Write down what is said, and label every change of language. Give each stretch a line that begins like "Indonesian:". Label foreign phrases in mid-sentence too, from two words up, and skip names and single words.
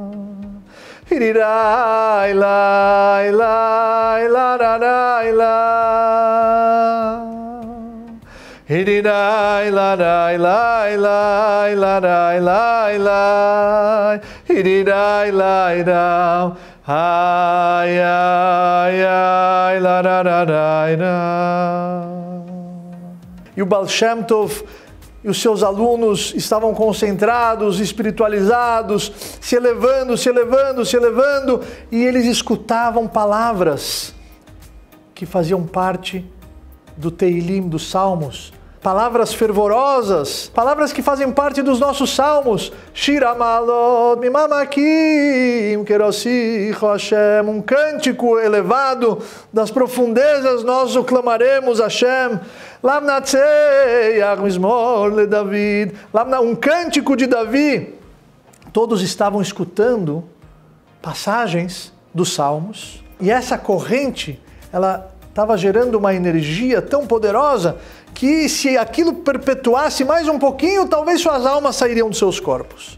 Portuguese: Hirirai, lai, lai, larai, lai. Hirirai, larai, lai, lai, larai, lai, lai. Hirirai, lai, lai. Ai, ai, ai, larai, lai. E o Baal Shem Tov e os seus alunos estavam concentrados, espiritualizados, se elevando, e eles escutavam palavras que faziam parte do Teilim, dos Salmos. Palavras fervorosas, palavras que fazem parte dos nossos salmos.
Hebrew: שיר המעלות ממעמקים קראתיך השם.
Portuguese: Um cântico elevado das profundezas nós o clamaremos, Hashem.
Hebrew: למנצח מזמור לדוד.
Portuguese: Um cântico de Davi. Todos estavam escutando passagens dos salmos. E essa corrente, ela estava gerando uma energia tão poderosa que se aquilo perpetuasse mais um pouquinho, talvez suas almas sairiam dos seus corpos.